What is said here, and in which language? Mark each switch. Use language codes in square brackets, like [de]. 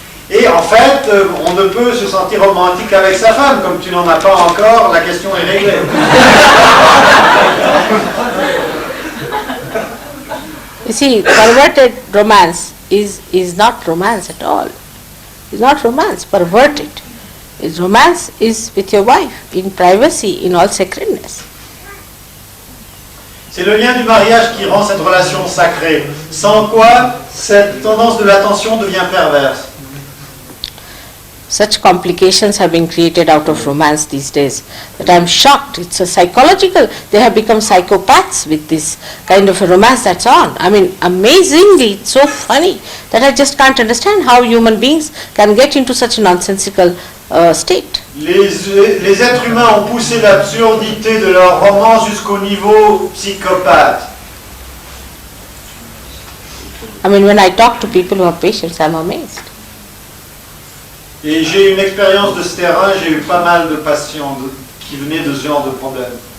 [fr] Et en fait, on ne peut se sentir romantique avec sa femme. Comme tu n'en as pas encore, la question est réglée. [en] You see, perverted romance is not romance at all. It's not romance, perverted. Romance is with your wife, in privacy, in all sacredness. [fr] C'est le lien du mariage qui rend cette relation sacrée. Sans quoi, cette tendance de l'attention devient perverse. [en] Such complications have been created out of romance these days that I am shocked. It's a psychological, they have become psychopaths with this kind of a romance that's on. I mean, amazingly, it's so funny that I just can't understand how human beings can get into such a nonsensical state. [fr] Les êtres humains ont poussé l'absurdité de leur romance jusqu'au niveau psychopathe. [en] I mean, when I talk to people who have patience, I'm amazed. [fr] Et j'ai une expérience de ce terrain, j'ai eu pas mal de patients qui venaient de ce genre de problème.